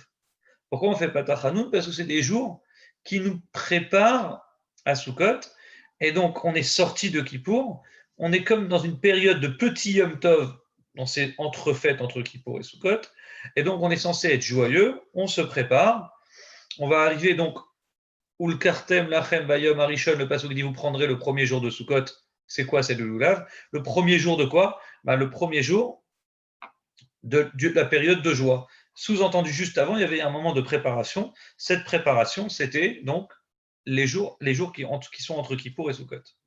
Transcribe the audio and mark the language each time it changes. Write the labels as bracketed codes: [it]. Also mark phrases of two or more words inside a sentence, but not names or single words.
[fr] Pourquoi on ne fait pas Tachanoun? Parce que c'est des jours qui nous préparent à Sukkot, et donc on est sorti de Kippour, on est comme dans une période de petit Yom Tov, dans ces entrefaites entre Kippour et Sukkot, et donc on est censé être joyeux, on se prépare, on va arriver donc où [he] ולקחתם לכם ביום הראשון, [fr] le passage dit vous prendrez le premier jour de Sukkot, c'est quoi? C'est le lulav. Le premier jour de quoi? Le premier jour de la période de joie. Sous-entendu, juste avant, il y avait un moment de préparation. Cette préparation, c'était donc les jours qui sont entre Kippour et Sukkot.